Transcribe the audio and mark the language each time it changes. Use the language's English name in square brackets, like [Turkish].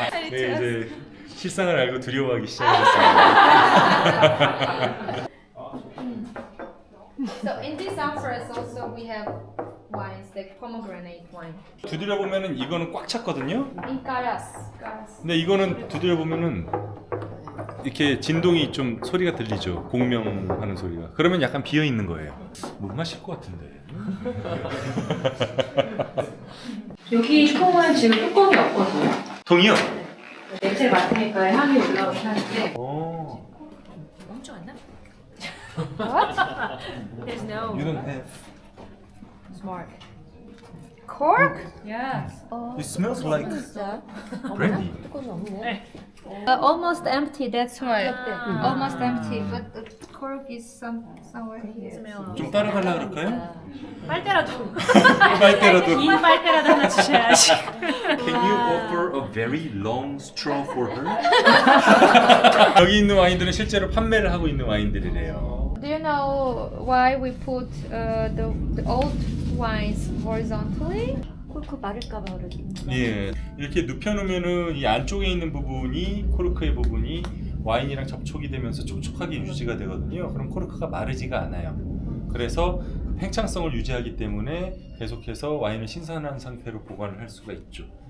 [Korean] 네, 이제 실상을 알고 두려워하기 시작했습니다. [English] So in this amphoras also we have wines like pomegranate wine. [Korean] 두드려 보면은 이거는 꽉 찼거든요. In caras. 근데 이거는 두드려 보면은 이렇게 진동이 좀 소리가 들리죠. 공명하는 소리가. 그러면 약간 비어 있는 거예요. 못 마실 것 같은데. 여기 통은 지금 뚜껑이 없거든요. 통이요? 냄새 맡으니까 향이 올라오긴 하는데. 멈춰 왔나? [English] There's no. You don't have. Smart. Cork? Yes. It smells like brandy. Almost empty. That's why. Almost empty, but the cork is somewhere here. [Korean] 좀 따라달라 그럴까요? 빨대라도. 빨대라도. 긴 빨대라도 하나 주셔야지. [English] Can you offer a very long straw for her? [Korean] 여기 있는 와인들은 실제로 판매를 하고 있는 와인들이래요. [English] Do you know why we put the old wines horizontally? [Korean] 콜크 마를까봐 그러지. 예, 이렇게 눕혀놓으면은 이 안쪽에 있는 부분이 코르크의 부분이 와인이랑 접촉이 되면서 촉촉하게 유지가 되거든요. 그럼 코르크가 마르지가 않아요. 그래서 그 팽창성을 유지하기 때문에 계속해서 와인을 신선한 상태로 보관을 할 수가 있죠.